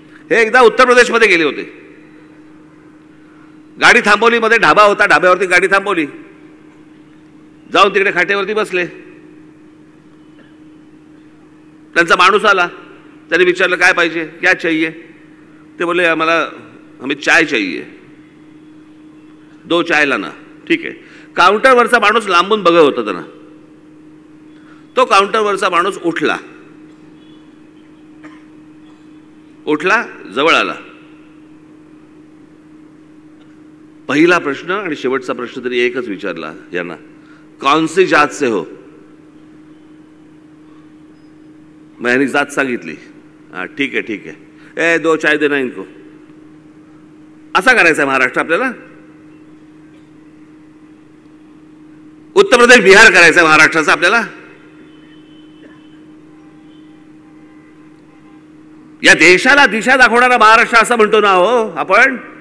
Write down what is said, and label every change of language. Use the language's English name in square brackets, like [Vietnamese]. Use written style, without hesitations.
[Marathi] हे एकदा उत्तर प्रदेशमध्ये गेले होते. गाडी थांबवली, मध्ये ढाबा होता, ढाब्यावरती गाडी थांबवली, जाऊन तिकडे खाटेवरती बसले. त्यांचा माणूस आला, त्याने विचारलं काय पाहिजे, [Hindi] क्या चाहिए? [Marathi] ते बोलले [Hindi] हमें चाय चाहिए, 2 चाय लाना. [Marathi] ठीक आहे. काउंटरवरचा माणूस लांबून बघत होता त्यांना. तो काउंटरवरचा माणूस उठला, जवळ आला. पहिला प्रश्न आणि शेवटचा प्रश्न तरी एकच विचारला यांना, [Hindi] कौन सी जात से हो? [Marathi] मैंने जात सांगितली. [Hindi] हाँ ठीक है ठीक है, 2 चाय देना इनको. [Marathi] असा करायचा महाराष्ट्र आपल्याला? उत्तर प्रदेश बिहार करायचा महाराष्ट्राचा आपल्याला? या देशाला दिशा दाखवणारा महाराष्ट्र असं म्हणतो ना हो आपण.